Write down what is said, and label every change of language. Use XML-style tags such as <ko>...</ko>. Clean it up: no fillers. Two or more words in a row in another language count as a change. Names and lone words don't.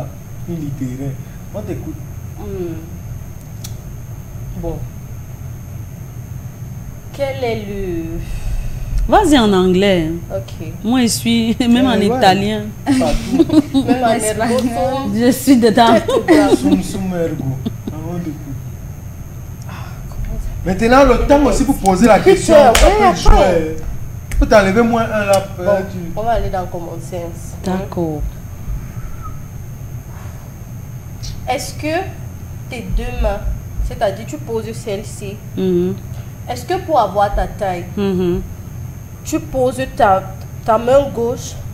<fr>Une littéraire. On t'écoute. Bon. Quel est le... Vas-y en anglais. Ok. Moi, je suis même en italien. Partout. Même en ergo. Je suis dedans.</fr> <la>Sum sum ergo.</la> <fr>Maintenant, le temps aussi pour poser la question. Tu peux t'enlever moins un là. Bon, on va aller dans Common Sense. D'accord. Est-ce que tes deux mains, c'est-à-dire tu poses celle-ci, est-ce que pour avoir ta taille, tu poses ta main gauche?</fr>